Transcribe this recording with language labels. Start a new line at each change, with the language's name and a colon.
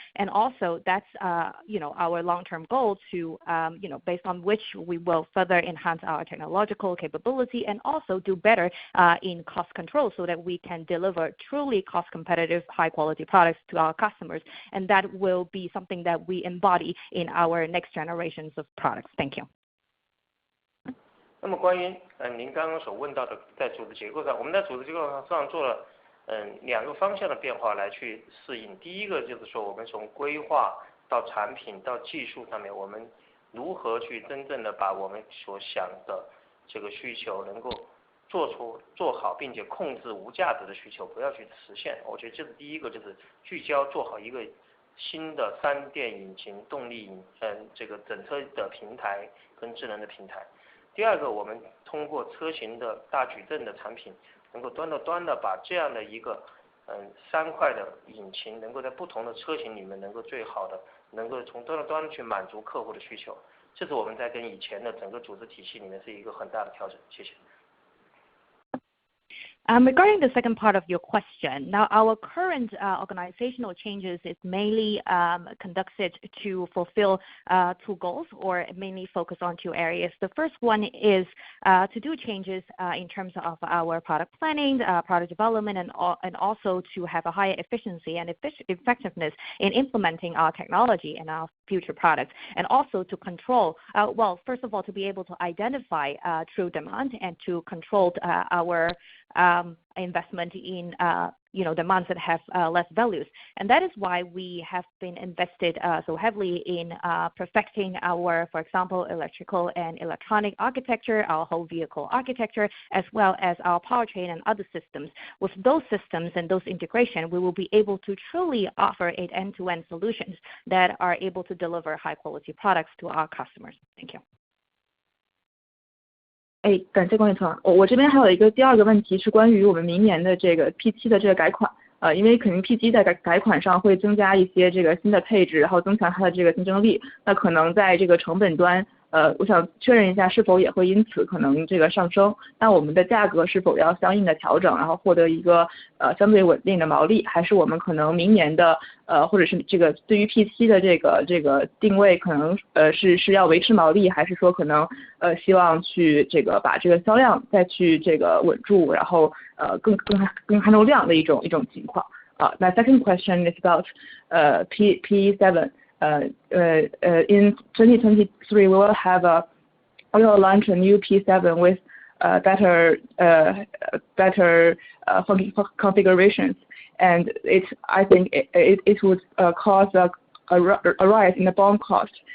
English: And also that's our long-term goal to based on which we will further enhance our technological capability and also do better in cost control so that we can deliver truly cost competitive high quality products to our customers, and that will be something that we embody in our next generations of products. Thank you.
Chinese: 那么关于您刚刚所问到的在组织结构上，我们在组织结构上做了2个方向的变化来去适应。第一个就是说，我们从规划到产品到技术上面，我们如何去真正的把我们所想的这个需求能够做好，并且控制无价值的需求，不要去实现。我觉得这是第一个，就是聚焦做好一个新的3电引擎动力这个整车的平台跟智能的平台。第二个，我们通过车型的大矩阵的产品，能够端到端的把这样的一个3块的引擎，能够在不同的车型里面能够最好的能够从端到端去满足客户的需求。这是我们在跟以前的整个组织体系里面是一个很大的调整。谢谢。
English: Regarding the second part of your question, now our current organizational changes is mainly conducted to fulfill 2 goals or mainly focus on 2 areas. The first one is to do changes in terms of our product planning, product development, and also to have a higher efficiency and effectiveness in implementing our technology and our future products, and also to control, first of all, to be able to identify true demand and to control our investment in demands that have less values. And that is why we have been invested so heavily in perfecting our, for example, electrical and electronic architecture, our whole vehicle architecture, as well as our powertrain and other systems. With those systems and those integration, we will be able to truly offer end-to-end solutions that are able to deliver high quality products to our customers. Thank you.
Chinese: 感谢管理层。我这边还有一个第二个问题是关于我们明年的这个 P7 的这个改款。因为肯定 P7 在改款上会增加一些这个新的配置，然后增强它的这个竞争力。那可能在这个成本端，我想确认一下是否也会因此可能这个上升。那我们的价格是否要相应的调整，然后获得一个相对稳定的毛利，还是我们可能明年的或者是这个对于 P7 的这个定位可能是要维持毛利，还是说可能希望去这个把这个销量再去这个稳住，然后更看重量的一种情况。
English: My second question is about P7. In 2023, we will launch a new P7 with better configurations, and I think it would cause a rise in the BOM cost.